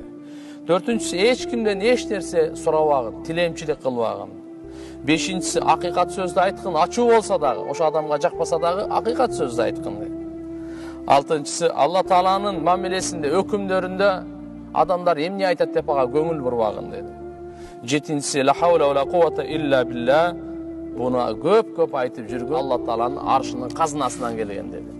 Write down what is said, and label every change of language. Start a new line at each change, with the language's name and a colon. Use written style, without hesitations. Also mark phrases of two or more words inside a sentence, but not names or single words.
Kyrgyz: Төртүнчүсү, эч кимден эч нерсе сурабагын, тилемчилик кылбагын. Бешинчиси, акыйкат сөздү айткын, ачуу болсо дагы, ошо адамга жакпаса дагы акыйкат сөздү айткын деди. Алтынчысы, Алла Тааланын мамилесинде, өкүмдөрүндө адамдар эмне айтат деп ага көңүл бурбагын деди. Жетинчиси,
Arabic: لا حول ولا قوة إلا بالله,
Kyrgyz: буну көп айтып жүргөн Алла Тааланын аршынын казынасынан келген деди.